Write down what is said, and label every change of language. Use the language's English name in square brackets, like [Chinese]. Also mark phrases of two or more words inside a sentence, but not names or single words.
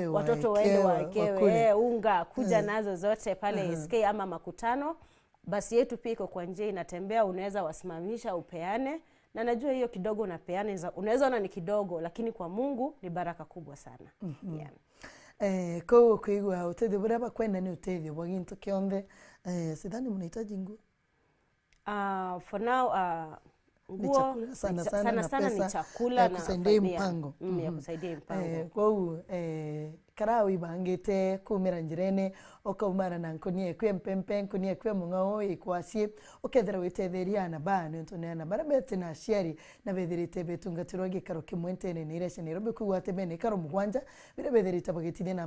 [Swahili] waekewe, unga, kuja nazo zote pale SK ama makutano. Basi yetu pia iko kwa njia inatembea, unaweza wasimamisha upeane. Na najua hiyo kidogo unapeana, unaweza ona ni kidogo, lakini kwa Mungu ni baraka kubwa sana. Yeah. [Meru] Kwa kuigua uteithio buria bakwenda ni uteithio bwa gintu kionthe. [Swahili] Sidhani mnahitaji nguo. [English] For now [Swahili] Ni chakula sana ni chakula na kusaidia mpango. Ya kusaidia mpango. [Meru] Kwa karawi bangite kumira njirene okaumara na nkonie kwe mpempe nkonie kwe mungao ikwasi okethera withetheria na bana ntoneana barabete na shiari na bethirite betungatirwa gikaro kimwentene ni ireshe Nairobi kuwate bene karo mugwanja bire bethirite bagitine na